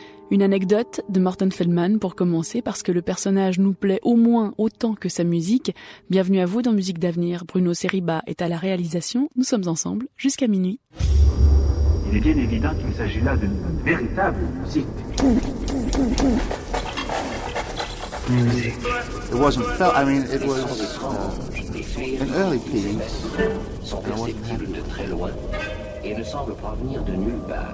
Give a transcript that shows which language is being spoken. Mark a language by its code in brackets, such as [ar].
[fr] Une anecdote de Morton Feldman pour commencer, parce que le personnage nous plaît au moins autant que sa musique. Bienvenue à vous dans Musique d'Avenir. Bruno Seriba est à la réalisation. Nous sommes ensemble jusqu'à minuit. Il est bien évident qu'il s'agit là d'une véritable musique. [en] Music. It wasn't felt. I mean, it was an early piece. [fr] Sont perceptibles de très loin et ne semblent provenir de nulle part.